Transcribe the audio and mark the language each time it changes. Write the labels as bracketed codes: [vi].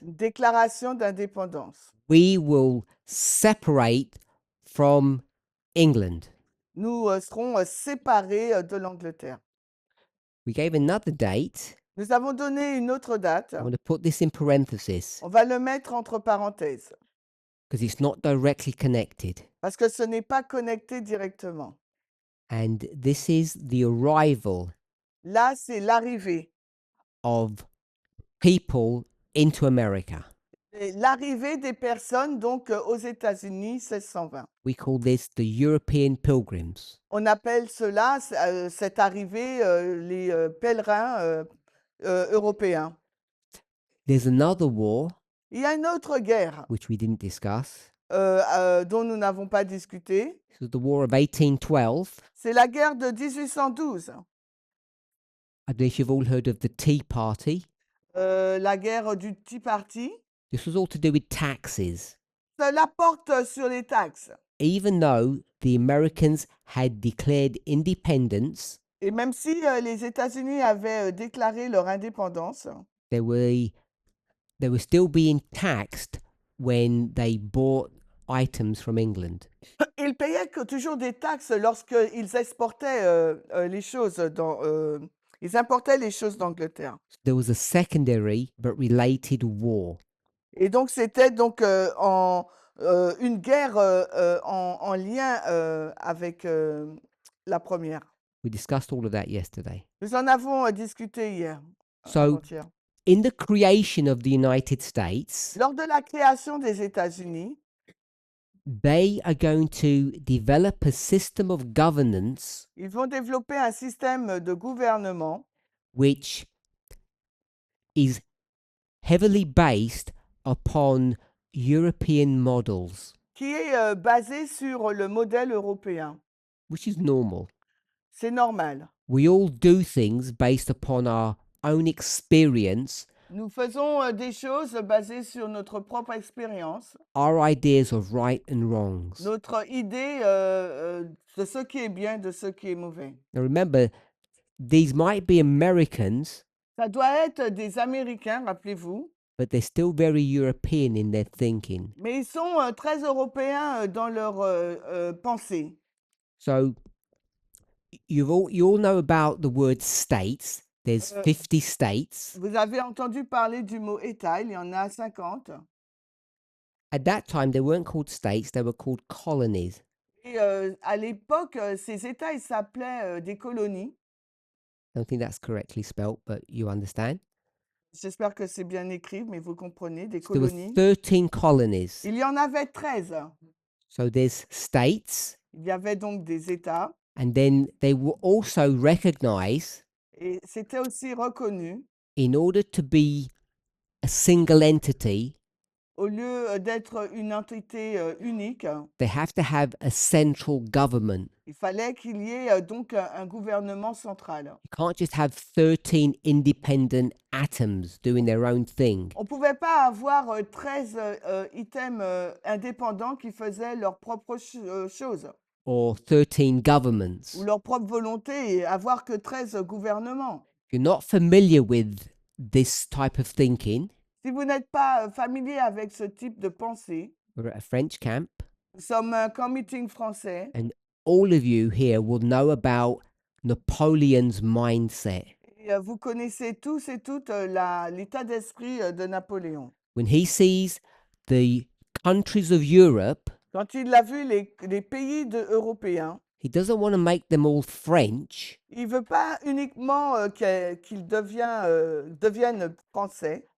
[fr] une déclaration d'indépendance. [en] We will separate from England. [fr] Nous serons séparés de l'Angleterre. [en] We gave another date. [fr] Nous avons donné une autre date. [en] I'm going to put this in parenthesis [fr] On va le mettre entre parenthèses [en] because it's not directly connected. [fr] parce que ce n'est pas connecté directement. [en] And this is the arrival [fr] Là, c'est l'arrivée. [en] of people into America. [fr] Et l'arrivée des personnes donc aux États-Unis 1620. [en] We call this the European Pilgrims. [fr] On appelle cela, cette arrivée, les pèlerins européens. [en] There's another war, [fr] Il y a une autre guerre [en] which we didn't discuss. [fr] dont nous n'avons pas discuté. [en] This was the War of 1812. [fr] C'est la guerre de 1812. [en] I believe you've all heard of the Tea Party. [fr] La guerre du Tea Party. [en] This was all to do with taxes. [fr] Cela porte sur les taxes. [en] Even though the Americans had declared independence, [fr] Et même si les États-Unis avaient déclaré leur indépendance, [en] they were still being taxed when they bought items from England. [fr] ils payaient toujours des taxes lorsqu'ils exportaient les choses ils importaient les choses d'Angleterre. [en] There was a secondary but related war. [fr] Et donc c'était donc une guerre en lien avec la première. [en] We discussed all of that yesterday. [fr] Nous en avons discuté hier. [en] So, [fr] avant-hier. [en] in the creation of the United States, [fr] Lors de la création des États-Unis, [en] they are going to develop a system of governance [fr] ils vont développer un système de gouvernement [en] which is heavily based upon European models, [fr] qui est basé sur le modèle européen. [en] which is normal. [fr] C'est normal. [en] We all do things based upon our own experience, [fr] Nous faisons des choses basées sur notre propre expérience, [en] our ideas of right and wrongs. [fr] notre idée de ce qui est bien, de ce qui est mauvais. [en] Now remember, these might be Americans, [fr] Ça doit être des Américains, rappelez-vous, [en] but they're still very European in their thinking. [fr] mais ils sont très européens dans leur pensée. [en] So you all know about the word states. There's 50 states. [fr] Vous avez entendu parler du mot État, il y en a 50. [en] At that time, they weren't called states, they were called colonies. [fr] Et à l'époque, ces États, ils s'appelaient des colonies. [en] I don't think that's correctly spelt, but you understand. [fr] J'espère que c'est bien écrit, mais vous comprenez, des [en] So there were [fr] colonies. [en] 13 colonies. [fr] Il y en avait 13. [en] So there's states, [fr] Il y avait donc des États. [en] and then they were also recognized [fr] Et c'était aussi reconnu, [en] in order to be a single entity, [fr] au lieu d'être une entité unique, [en] they have to have a central government. [fr] il fallait qu'il y ait donc un gouvernement central. [en] You can't just have 13 independent atoms doing their own thing. [fr] On ne pouvait pas avoir 13 items indépendants qui faisaient leurs propres choses [en] Or 13 governments. [fr] ou leur propre volonté et avoir que 13 gouvernements. [en] If you're not familiar with this type of thinking, [fr] Si vous n'êtes pas familier avec ce type de pensée, [en] we're at a French camp, [fr] nous sommes un camp meeting français [en] and all of you here will know about Napoleon's mindset. [fr] et vous connaissez tous et toutes l'état d'esprit de Napoléon. [en] When he sees the countries of Europe, [fr] Quand il a vu les pays européens, [en] he doesn't want to make them all French. [fr] il ne veut pas uniquement qu'ils deviennent français,